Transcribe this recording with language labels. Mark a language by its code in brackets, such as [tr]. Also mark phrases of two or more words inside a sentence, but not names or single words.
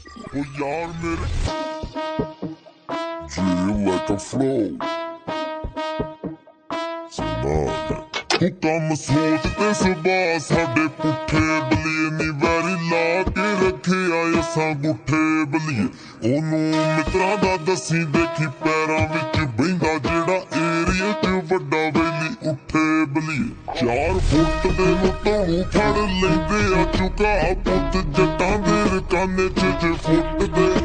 [en] Oh y'all made it. Drill like a flow. Somalia. [pa] ਹੁਕਮ ਸੋਚਤੇ ਸੁਬਹ ਸਾਡੇ ਪੁੱਠੇ ਬੱਲੀਏ ਨੀ ਵੈਰੀ ਲਾ ਕੇ ਰੱਖੇ ਆਏ ਅਸਾਂ ਗੁੱਠੇ ਬੱਲੀਏ ਓਨੂੰ ਮਿੱਤਰਾਂ ਦਾ ਦੱਸੀ ਦੇਖੀ ਪੈਰਾਂ ਵਿਚ ਬਹਿੰਦਾ ਜੇੜ੍ਹਾ ਏਰੀਆ ਚ ਵੱਡਾ ਵੈਲੀ ਉੱਠੇ ਬੱਲੀਏ 4 ਫੁੱਟ ਦੇ ਮੁਤੋੜੂ ਫੜ ਲੈਂਦੇ ਆ ਚੁੱਕਾ ਪੁੱਤ ਜੱਟਾਂ ਦੇ ਰਕਾਨੇ ਚ ਫੁੱਟ ਦੇ